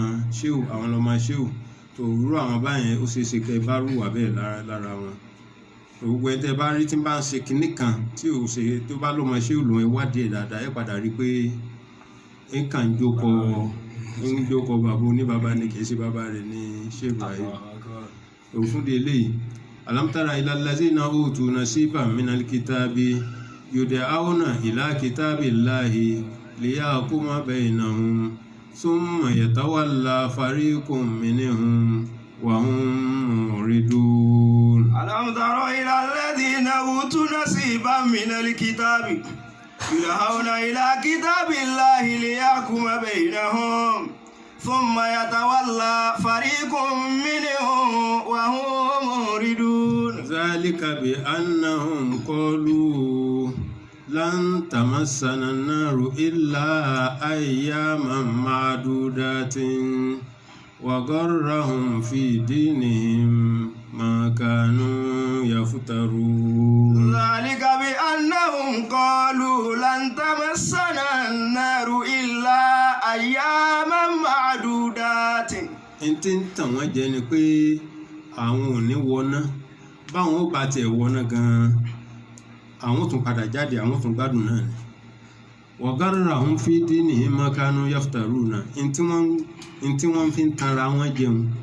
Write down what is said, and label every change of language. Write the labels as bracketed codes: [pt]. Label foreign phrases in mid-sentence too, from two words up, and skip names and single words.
[yo] ṣéwù tó rú àwọn báyẹn ó ṣeéṣe kẹ́ bá rú wà bẹ́ẹ̀ lára wọn gbogbo ẹ̀ tẹ́ bá rí tí bá ń ṣe kinní kan tí ò ṣe tó bá lọ́mọ ṣéwù lòun ẹ wádìí ẹ̀ dáadáa ẹ padà rí pé ń kàn jókòó bàbá oníbàbá ni kìí ṣe bàbá rẹ̀ ní Sheikh Ibrahim òfin di eléyìí [ar] ألم تر إلى الذين أوتوا نصيبا من الكتاب يدعون إلى كتاب الله ليحكم بينهم ثم يتولى فريق منهم وهم معرضون ألم تر إلى الذين أوتوا نصيبا من الكتاب يدعون إلى كتاب الله ليحكم بينهم ثم يتولى فريق منهم وهم معرضون ذلك بأنهم قالوا لن تمسنا النار إلا أياما معدودات وغرهم في دينهم ما كانوا يفترون ذلك بأنهم قالوا لن تمسنا النار إلا أياما معدودات. [yo] n tí ń tàn wọ́n jẹ ni pé àwọn ò ní wọná báwọn ó bá tiẹ̀ wọná gan-an àwọn tún padà jáde àwọn tún gbádùn náà ni wọ̀gárùn-ún àwọn fi dín ní [ar] ما كانوا يفترون [yo] náà n tí wọ́n fi ń tanra wọn jẹun